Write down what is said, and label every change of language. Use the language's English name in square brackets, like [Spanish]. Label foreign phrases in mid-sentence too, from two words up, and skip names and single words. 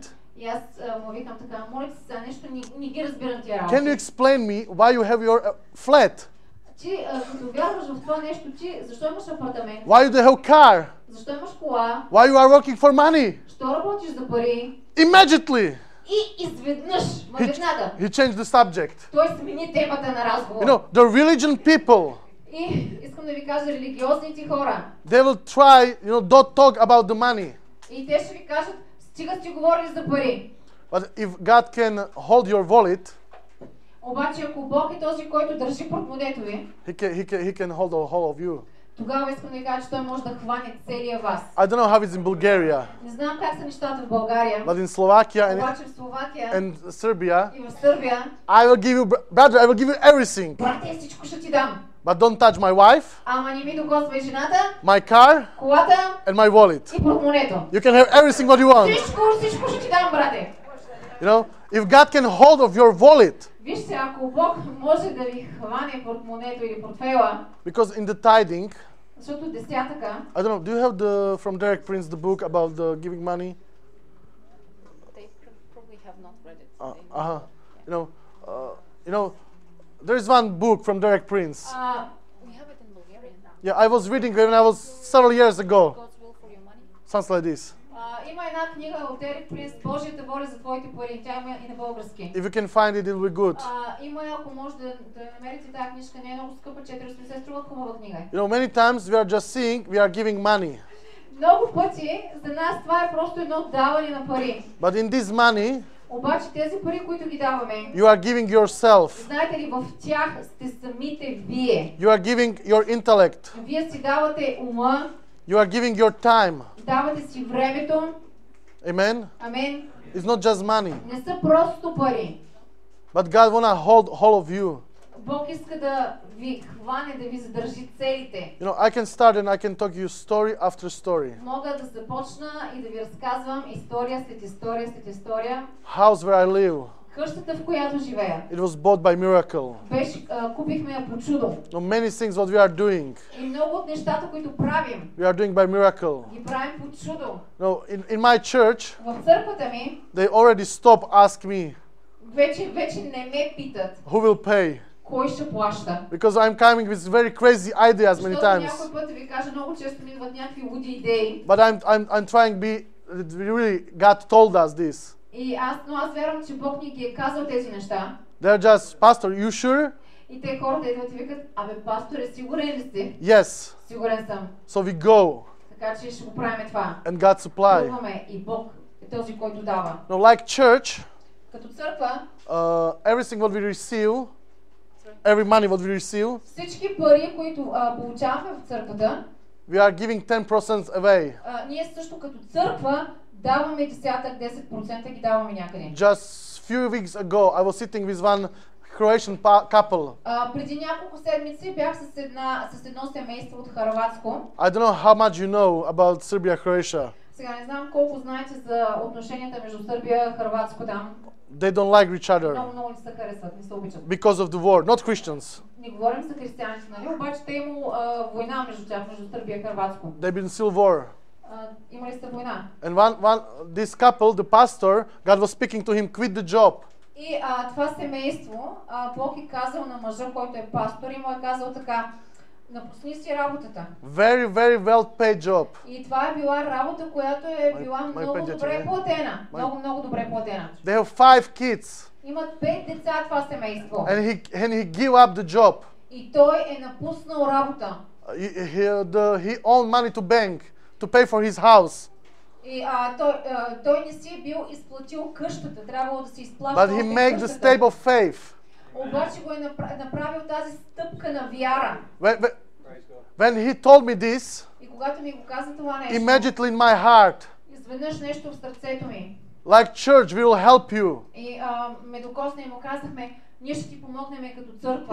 [Bulgarian] И аз му викам така, моля ти се, нещо не ги разбирам тия [English] Can you [Bulgarian] работи. [English] explain me why you have your flat? [Bulgarian] Ти, като вярваш в това нещо, ти защо имаш апартамент? [English] Why you don't have car? [Bulgarian] Защо имаш кола? [English] Why you are working for money? [Bulgarian] Защо работиш за пари? [English] Immediately, [Bulgarian] И изведнъж, веднага, [English] he changed the subject. [Bulgarian] той смени темата на разговор. [English] You know, the religion people, [Bulgarian] И искам да ви кажа, религиозните хора, [English] they will try, don't talk about the money. [Bulgarian] и те ще ви кажат, стига сте говорили за пари. [English] But if God can hold your wallet, [Bulgarian] Обаче ако Бог е този, който държи портмонето ви, [English] he can hold the whole of you. [Bulgarian] тогава искам да ви кажа, че той може да хване целия вас. [English] I don't know how it's in Bulgaria, [Bulgarian] Не знам как са нещата в България, [English] but in Slovakia [Bulgarian] обаче в Словакия [English] and Serbia, [Bulgarian] и в Сърбия, [English] I will give you, brother, I will give you everything. [Bulgarian] брате, всичко ще ти дам. [English] But don't touch my wife, [Bulgarian] Ама не ми докосвай жената, [English] my car, [Bulgarian] колата [English] and my wallet. [Bulgarian] и портмонето. [English] You can have everything what you want. [Bulgarian] Всичко ще ти дам, брате. [English] You know, if God can hold of your wallet, [Bulgarian] Вижте, ако Бог може да ви хване портмонето или портфейла, [English] because in the tithing, [Bulgarian] защото десятъка, [English] I don't know, do you have from Derek Prince the book about the giving money? They probably have not read it. You know, there is one book from Derek Prince. We have it in Bulgarian. Yeah, I was reading when I was several years ago. God's will for your money. Something like this. [Bulgarian] има една книга от Ерик Принс, Божията воля за твоите пари. Тя има и на български. [English] If you can find it, it will be good. [Bulgarian] Има, ако може да намерите тази книжка, не е много скъпа, 480, струва хубава книга. [English] You know, many times we are just seeing, we are giving money. [Bulgarian] Много пъти за нас това е просто едно даване на пари. [English] But in this money, [Bulgarian] Обаче тези пари, които ги даваме, [English] you are giving yourself. [Bulgarian] знаете ли, в тях сте самите вие. [English] You are giving your intellect. [Bulgarian] Вие си давате ума, [English] You are giving your time. [Bulgarian] давате си времето. [English] Amen. [Bulgarian] Амен. [English] It's not just money. [Bulgarian] Не са просто пари. [English] But God wanna hold all of you. [Bulgarian] Бог иска да ви хване, да ви задържи целите. [English] You know, I can start and I can talk you story after story. [Bulgarian] Мога да започна и да ви разказвам история след история след история. [English] House where I live, [Bulgarian] Къщата, в която живея, [English] it was bought by miracle. [Bulgarian] купихме я по чудо. [English] No, many things what we are doing, [Bulgarian] И много от нещата, които правим, [English] we are doing by miracle. [Bulgarian] ги правим по чудо. [English] No, in my church, [Bulgarian] В църквата ми [English] they already stop ask me [Bulgarian] вече не ме питат [English] who will pay. [Bulgarian] кой ще плаща. [English] Because I'm coming with very crazy ideas many [Bulgarian] Защото [English] times. [Bulgarian] някой път ви кажа, много често ми идват някакви луди идеи. [English] But I'm trying to be, really, God told us this. [Bulgarian] Но аз вярвам, че Бог ни ги е казал тези неща. [English] They're just, Pastor, you sure? [Bulgarian] И те хората идват и викат, абе, пасторе, сигурен ли си? [English] Yes. [Bulgarian] Сигурен съм. [English] So we go [Bulgarian] Така че ще го правим това. [English] and God supply. [Bulgarian] Пробваме и Бог е този, който дава. [English] No, like church, [Bulgarian] Като църква, [English] everything what we receive, every money what we receive, [Bulgarian] всички пари, които получаваме в църквата, [English] we are giving 10% away. [Bulgarian] ние също като църква даваме десятък, 10% ги даваме някъде. [English] Just few weeks ago, I was sitting with one Croatian couple. [Bulgarian] Преди няколко седмици бях с едно семейство от Хърватско. [English] I don't know how much you know about Serbia-Croatia. [Bulgarian] Сега не знам колко знаете за отношенията между Сърбия и Хърватско там. [English] They don't like each other [Bulgarian] Много не се харесват, не се обичат. [English] because of the war, not Christians. [Bulgarian] Не говорим за християните, нали? Обаче те имало война между тях, между Сърбия и Хърватско. [English] They've been in civil war. [Bulgarian] Има ли сте война? [English] And this couple, the pastor, God was speaking to him, quit the job. [Bulgarian] И това семейство, Бог е казал на мъжа, който е пастор, и му е казал така: напусни си работата. [English] Very, very well paid job. [Bulgarian] И това е била работа, която е била много добре платена. Много добре платена. [English] They have 5 kids. [Bulgarian] Имат 5 деца това семейство. [English] And he gave up the job. [Bulgarian] И той е напуснал работа. [English] He owned money to bank to pay for his house. [Bulgarian] И той не си е бил изплатил къщата, трябвало да се изплаща. [English] But he made the step of faith. [Bulgarian] Обаче го е направил тази стъпка на вяра. [English] When he told me this, [Bulgarian] И когато ми го каза това нещо, [English] immediately in my heart, [Bulgarian] изведнъж нещо в сърцето ми. [English] like church, we will help you. [Bulgarian] И ме докосна и му казахме, ние ще ти помогнем като църква.